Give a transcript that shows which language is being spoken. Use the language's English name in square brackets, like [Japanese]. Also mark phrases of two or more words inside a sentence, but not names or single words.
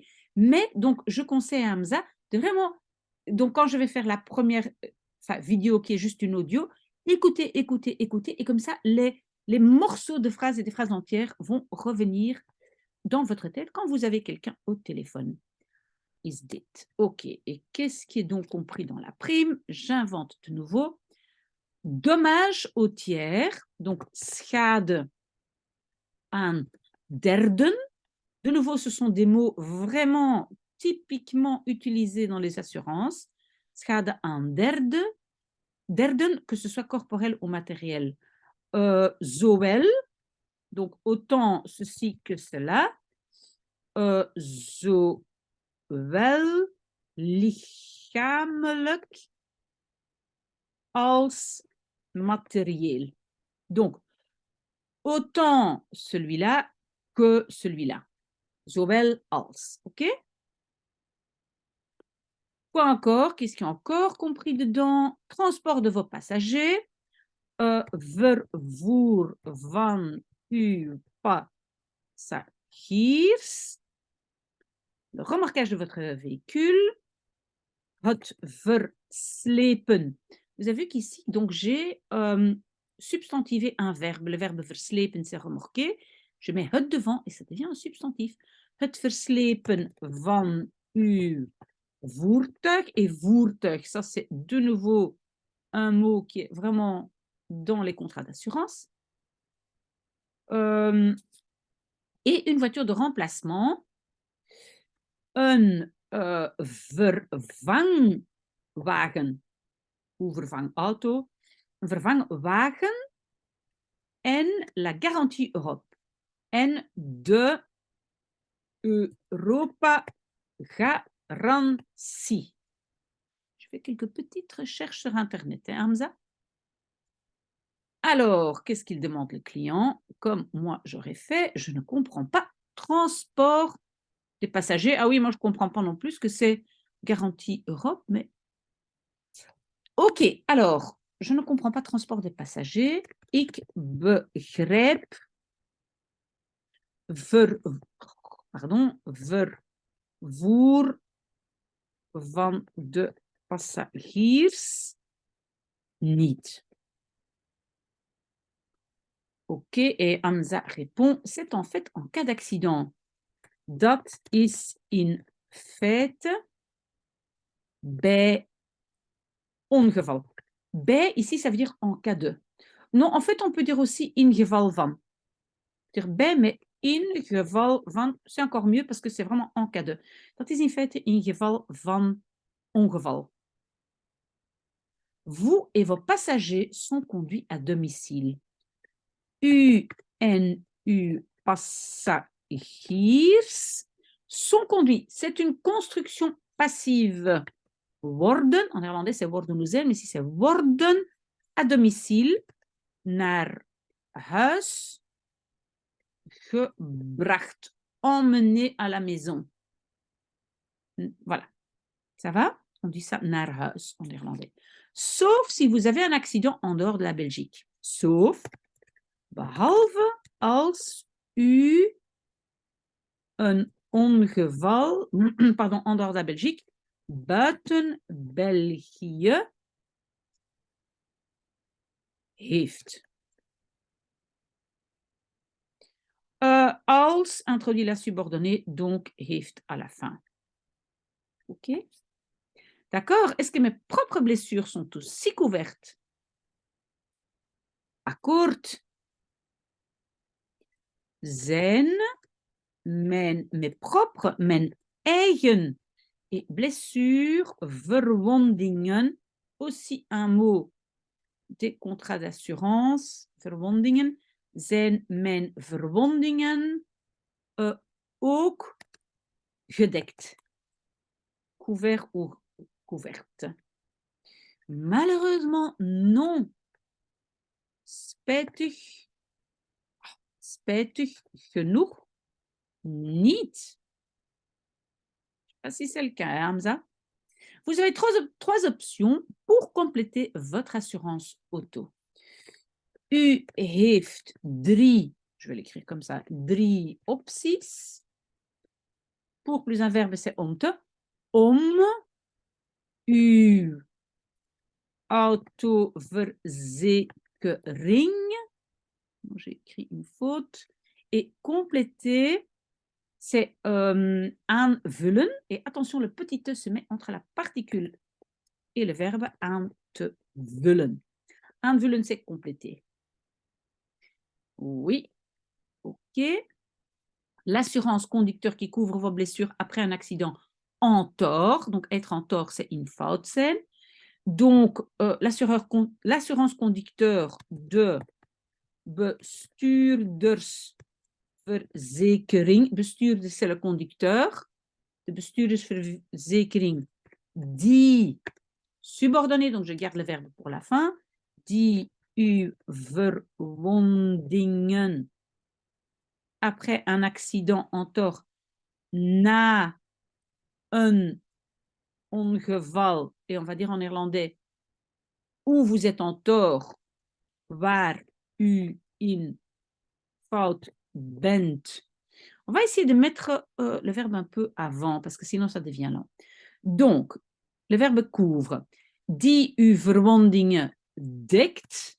[French] Mais donc, je conseille à Hamza de vraiment, donc quand je vais faire la première vidéo qui est juste une audio, écoutez, et comme ça, les morceaux de phrases et des phrases entières vont revenir dans votre tête quand vous avez quelqu'un au téléphone. [Dutch] Is dit. OK. [French] Et qu'est-ce qui est donc compris dans la prime? J'invente de nouveau. Dommage au tiers, donc [Dutch] schade aan derden. [French] De nouveau, ce sont des mots vraiment typiquement utilisés dans les assurances. [Dutch] Schade aan derden, [French] que ce soit corporel ou matériel. Zowel, donc autant ceci que cela. [Dutch] Zowel lichamelijk als matériel. [French] Donc, autant celui-là que celui-là. [Dutch] Zowel als. [French] OK? Quoi encore? Qu'est-ce qui est encore compris dedans? Transport de vos passagers. [Dutch] Vervoer van uw passagiers. [French] Le remorquage de votre véhicule. [Dutch] Het verslepen. [French] Vous avez vu qu'ici, donc j'ai substantivé un verbe. Le verbe verslepen, c'est remorquer. Je mets het devant et ça devient un substantif. [Dutch] Het verslepen van uw voertuig. [French] Et voertuig, ça c'est de nouveau un mot qui est vraiment dans les contrats d'assurance. Et une voiture de remplacement. [Dutch] Een vervangwagen ou vervangauto, een vervangwagen en [French] la garantie Europe [Dutch] en de Europa garantie. [French] Je fais quelques petites recherches sur Internet, hein, Hamza? Alors, qu'est-ce qu'il demande le client? Comme moi j'aurais fait, je ne comprends pas. Transport des passagers. Ah oui, moi je ne comprends pas non plus ce que c'est garantie Europe, mais OK, alors, je ne comprends pas transport des passagers. [Dutch] Ik begrijp vervoer van de passagiers niet. [French] OK, et Hamza répond, c'est en fait en cas d'accident. [Dutch] Dat is in feite bij ongeval. Bij, [French] ici, ça veut dire en cas de. Non, en fait, on peut dire aussi [Dutch] in geval van. [French] Dire bij, mais [Dutch] in geval van, [French] c'est encore mieux parce que c'est vraiment en cas de. [Dutch] Dat is in feite in geval van ongeval. [French] Vous et vos passagers sont conduits à domicile. [Dutch] U en uw passagiers [French] sont conduits. C'est une construction passive. Worden, en néerlandais c'est worden nous mais ici c'est worden à domicile, [Dutch] naar huis gebracht, [French] emmené à la maison. Voilà, ça va? On dit ça [Dutch] naar huis [French] en néerlandais. Sauf si vous avez un accident en dehors de la Belgique. Sauf, [Dutch] behalve als u een ongeval, [French] pardon, en dehors de la Belgique, [Dutch] buiten België heeft. [French] Als introduit la subordonnée, donc heeft à la fin. OK? D'accord? Est-ce que mes propres blessures sont aussi couvertes? [Dutch] Akkoord. Zijn [French] mes propres, [Dutch] mijn eigen [French] et blessures, verwondingen, aussi un mot des contrats d'assurance, [Dutch] verwondingen, zijn mijn verwondingen ook gedekt? [French] Couvert ou couverte? Malheureusement, non. [Dutch] Spijtig, spijtig genoeg niet. [French] Je sais pas si c'est le cas, hein, Hamza. Vous avez trois options pour compléter votre assurance auto. [Dutch] U heeft drie, [French] je vais l'écrire comme ça, [Dutch] drie opties. [French] Pour plus un verbe, c'est [Dutch] om te. Om uw autoverzekering, [French] j'ai écrit une faute, et compléter, c'est aanvullen. Et attention, le petit te se met entre la particule et le verbe [Dutch] aan te vullen. Aanvullen, [French] c'est compléter. Oui, ok. L'assurance conducteur qui couvre vos blessures après un accident en tort. Donc, être en tort, c'est [Dutch] in fout zijn. [French] Donc, l'assurance conducteur [Dutch] de bestuurdersverzekering. [French] Bestuurder, c'est le conducteur. [Dutch] De bestuurdersverzekering die [French] subordonné, donc je garde le verbe pour la fin, [Dutch] die uw verwondingen [French] après un accident en tort [Dutch] na een ongeval, [French] et on va dire en néerlandais, où vous êtes en tort, [Dutch] waar u in fout bent. [French] On va essayer de mettre le verbe un peu avant, parce que sinon ça devient lent. Donc, le verbe couvre. [Dutch] Die uw verwondingen dekt.